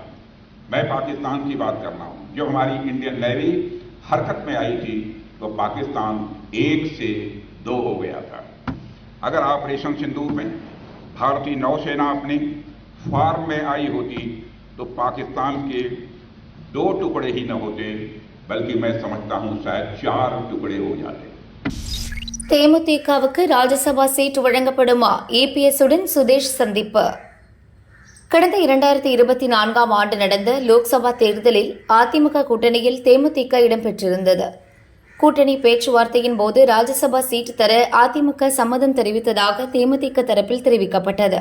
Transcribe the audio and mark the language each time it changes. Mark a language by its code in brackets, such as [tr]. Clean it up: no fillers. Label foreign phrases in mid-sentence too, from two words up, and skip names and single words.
[hi] मैं पाकिस्तान की बात कर रहा हूँ। जो हमारी इंडियन नेवी हरकत में आई थी तो पाकिस्तान 1 से 2 हो गया था। अगर ऑपरेशन सिंदूर में भारतीय नौसेना अपने फॉर्म में आई होती तो पाकिस्तान के 2 टुकड़े ही न होते, बल्कि मैं समझता हूं शायद 4 टुकड़े हो जाते। [ta] தேமுதிகவுக்கு ராஜ்யசபா சீட் வழங்கப்படுமா? இபிஎஸ்ஸுடன் சுதேஷ் சந்திப்பு. கடந்த 2024ஆம் ஆண்டு நடந்த லோக்சபா தேர்தலில் அதிமுக கூட்டணியில் தேமுதிக இடம்பெற்றிருந்தது. கூட்டணி பேச்சுவார்த்தையின் போது ராஜ்யசபா சீட் தர அதிமுக சம்மதம் தெரிவித்ததாக தேமுதிக தரப்பில் தெரிவிக்கப்பட்டது.